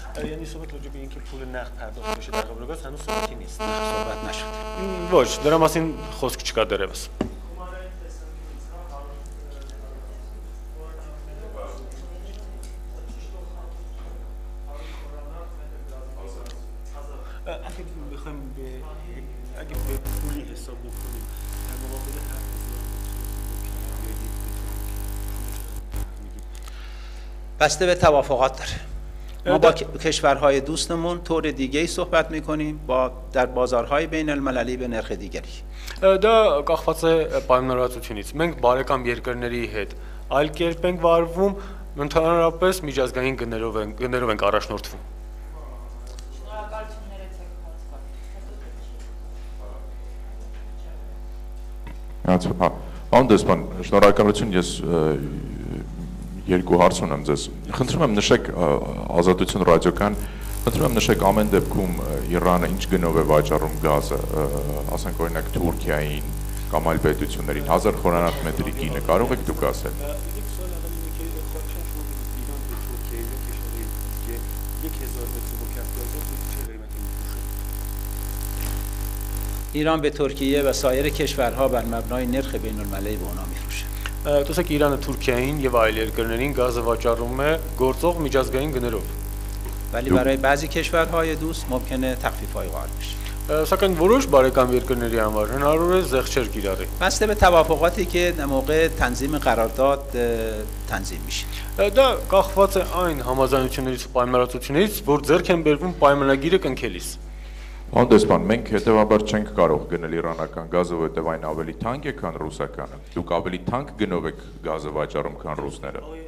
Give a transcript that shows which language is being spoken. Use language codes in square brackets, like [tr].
[fa] یعنی صحبت راجع به اینکه پول نقد پرداخت بشه در قبال گاز هنوز صحبتی نیست. صحبت نشده. [hy] Ոչ, դրա մասին խոսք չկա դեռևս. [fa] اگه به پولی حساب بکنیم بسته به توافقات داره. ما با کشورهای دوستمون طور دیگه‌ای صحبت می‌کنیم، در بازارهای بین المللی به نرخ دیگری. [hy] Դա կախված է պայմանավորվածությունից։ Մենք բարեկամ երկրների հետ այլ կերպ ենք վարվում, ընդհանրապես միջազգային գներով ենք առաջնորդվում։ Շնորհակալություն ներեցեք հարցը։ Պարոն դեսպան, շնորհակալություն, ես երկու հարց ունեմ ձեզ։ Խնդրում եմ նշեք Ազատություն ռադիոկան, խնդրում եմ նշեք ամեն դեպքում Իրանը ինչ գնով է վաճառում գազը, ասենք օրինակ Թուրքիային կամ այլ պետություններին 1000 խորանարդ մետրի գինը կարող եք դուք ասել։ [fa] ایران به ترکیه و سایر کشورها بر مبنای نرخ بین المللی به اونا میفروشه. [hy] Տեսեք Իրանը Թուրքիային եւ այլ երկրներին գազը վաճառում է գործող միջազգային գներով։ [fa] ولی برای بعضی کشورهای دوست ممکنه تخفیف‌های قائل بشه. [hy] Սակայն որոշ բարեկամ երկրների համար հնարավոր է զեղչեր կիրառի։ [fa] بسته به توافقاتی که در موقع تنظیم قرارداد تنظیم میشه. [hy] Դա կախված է այն համաձայնություններից ու պայմանավորվածություններից, որ ձեռք են բերվում պայմանագիրը կնքելիս։ Պարոն դեսպան, մենք հետևաբար չենք կարող գնել իրանական գազը, որովհետև այն ավելի թանկ է, քան ռուսականը։ Դուք ավելի թանկ գնով եք գազը վաճառում, քան ռուսները։